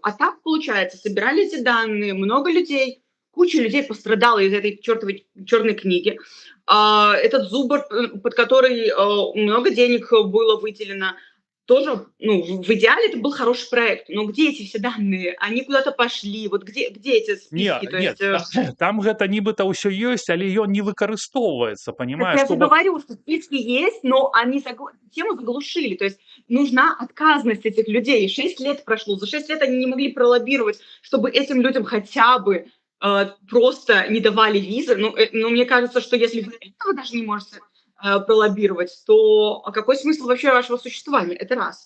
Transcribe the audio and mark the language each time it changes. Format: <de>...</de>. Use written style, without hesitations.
<ru>А так, получается, собирали эти данные, много людей, куча людей пострадала из этой чертовой черной книги. Этот зубр, под который много денег было выделено, тоже, ну, в идеале это был хороший проект, но где эти все данные? Они куда-то пошли, вот где эти списки?</ru> <be>Нет, там гэта нібыта ўсё ёсць, але ён не выкарыстоўваецца,</be> <ru>Так понимаешь? я же говорю, что списки есть, но они тему заглушили. То есть нужна отказность этих людей. 6 лет прошло. За 6 лет они не могли пролоббировать, чтобы этим людям хотя бы просто не давали визы. Но мне кажется, что если вы этого даже не можете пролоббировать, то какой смысл вообще вашего существования? Это раз.</ru>